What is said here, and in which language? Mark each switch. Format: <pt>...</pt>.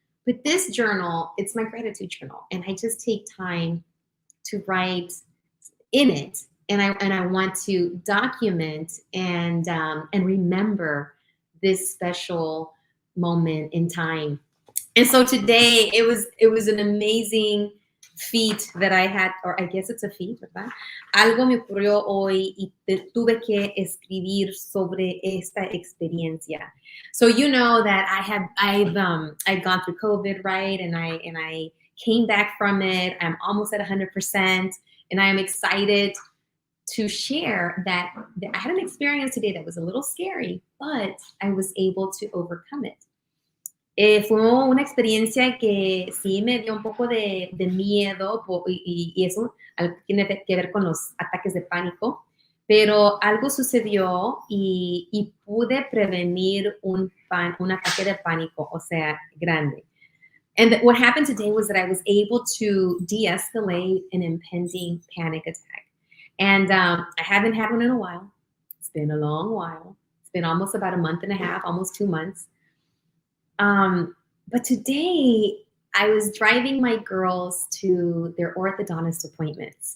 <en>But this journal, it's my gratitude journal. And I just take time to write in it. And I want to document and remember this special moment in time. And so today it was an amazing feat that I had, or I guess it's a feat, ¿verdad?</en> <es>Algo me ocurrió hoy y tuve que escribir sobre esta experiencia.</es> <en>So you know that I've gone through COVID, right? And I came back from it. I'm almost at 100%, and I am excited to share that I had an experience today that was a little scary, but I was able to overcome it.</en> <es>Fue una experiencia que sí me dio un poco de miedo y eso tiene que ver con los ataques de pánico, pero algo sucedió y pude prevenir un ataque de pánico, o sea, grande.</es> <en>And what happened today was that I was able to de-escalate an impending panic attack. And I haven't had one in a while. It's been a long while. It's been almost about a month and a half, almost 2 months. But today I was driving my girls to their orthodontist appointments.</en>